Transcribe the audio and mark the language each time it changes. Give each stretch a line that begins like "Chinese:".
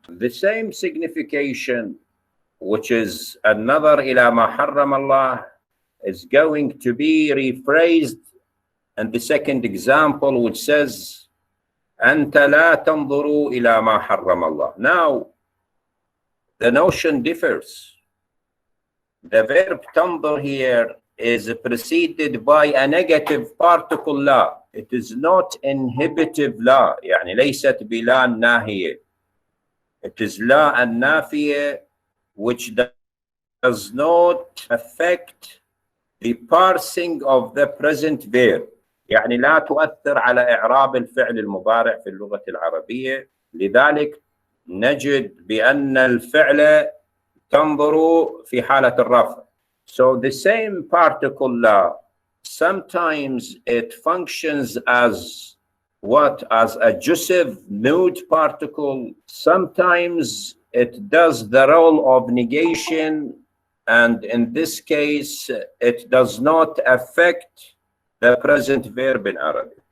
English: The same signification, which is another
Arabic: ila ma harram Allah,
English: is going to be rephrased in the second example, which says
Arabic: أنت لا تنظروا إلى ما حرم الله.
English: Now, the notion differs. The verb تنظر here is preceded by a negative particle لا. It is not inhibitive
Arabic: لا, يعني ليست بلا الناهية.
English: It is لا النافية, which does not affect the parsing of the present verb.
Arabic: يعني لا تؤثر على إعراب الفعل المضارع في اللغة العربية. لذلك نجد بأن الفعل تنظر في حالة الرفع.
English: So the same particle لا, sometimes it functions as what? As a jussive mood particle. Sometimes it does the role of negation, and in this case, it does not affect the present verb in Arabic.